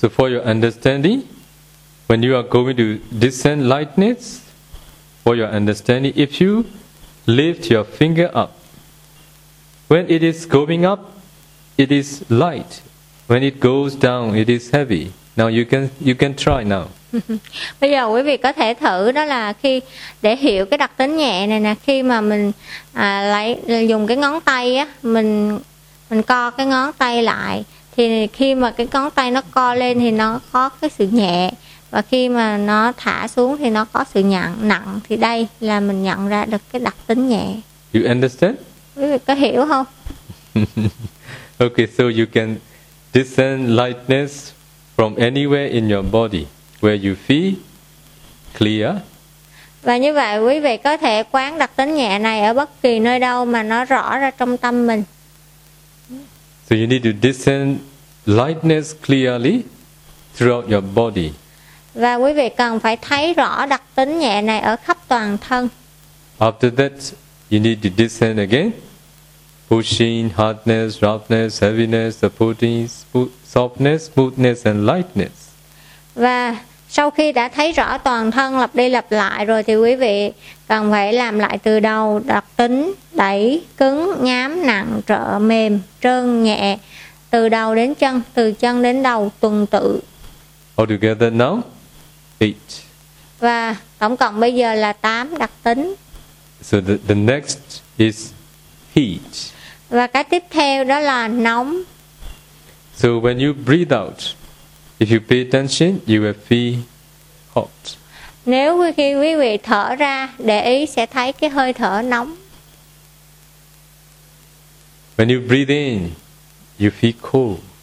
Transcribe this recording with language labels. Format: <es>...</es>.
<en>So for your understanding, when you are going to descend lightness, for your understanding, if you lift your finger up, when it is going up, it is light. When it goes down, it is heavy. Now you can try now.</en> <vi>Bây giờ quý vị có thể thử đó là khi để hiểu cái đặc tính nhẹ này nè, khi mà mình lấy dùng cái ngón tay á, mình co cái ngón tay lại, thì khi mà cái ngón tay nó co lên thì nó có cái sự nhẹ, và khi mà nó thả xuống thì nó có sự nặng. Thì đây là mình nhận ra được cái đặc tính nhẹ.</vi> <en>You understand?</en> <vi>Quý vị có hiểu không?</vi> <en>Okay, so you can descend lightness from anywhere in your body where you feel clear.</en> <vi>Và như vậy quý vị có thể quán đặc tính nhẹ này ở bất kỳ nơi đâu mà nó rõ ra trong tâm mình.</vi> <en>So you need to discern lightness clearly throughout your body.</en> <vi>Và quý vị cần phải thấy rõ đặc tính nhẹ này ở khắp toàn thân.</vi> <en>After that, you need to discern again. Pushing, hardness, roughness, heaviness, supporting, softness, smoothness and lightness.</en> <vi>Và sau khi đã thấy rõ toàn thân lặp đi lặp lại rồi thì quý vị cần phải làm lại từ đầu đặc tính đẩy, cứng, nhám, nặng, trợ, mềm, trơn, nhẹ từ đầu đến chân, từ chân đến đầu tuần tự.</vi> <en>All together now, 8.</en> <vi>Và tổng cộng bây giờ là 8 đặc tính.</vi> <en>So the next is heat.</en> <vi>Và cái tiếp theo đó là nóng.</vi> <en>So when you breathe out, if you pay attention, you will feel hot.</en> <vi>Nếu khi quý vị thở ra, để ý sẽ thấy cái hơi thở nóng.</vi> <en>When you breathe in, you feel cold.</en>